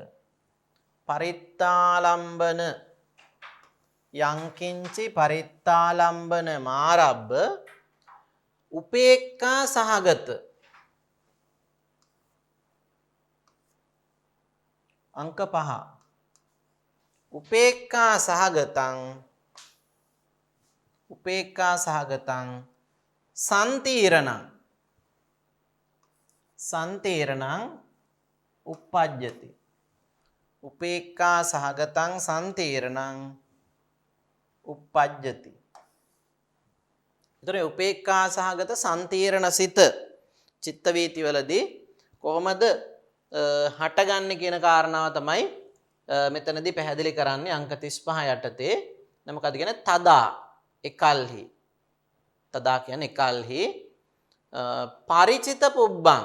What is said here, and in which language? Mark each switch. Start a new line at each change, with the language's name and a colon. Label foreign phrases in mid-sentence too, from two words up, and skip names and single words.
Pali: පරිත්තාලම්බන යංකින්චි පරිත්තාලම්බන මාරබ්බ උපේක්ඛා සහගත.
Sinhala: අංක 5.
Pali: උපේක්ඛා සහගතං සම්තීරණං uppajjati. උපේක්ඛා සහගතං සම්තීරණං uppajjati.
Sinhala: ඒතර උපේක්ඛා සහගත සම්තීරණ සිත චිත්ත වීතිවලදී කොහොමද හටගන්නේ කියන කාරණාව තමයි මෙතනදී පැහැදිලි කරන්නේ අංක 35 යටතේ. මොකද කියන්නේ තදා එකල්හි. තදා කියන්නේ එකල්හි
Pali: ಪರಿචිත පුබ්බං.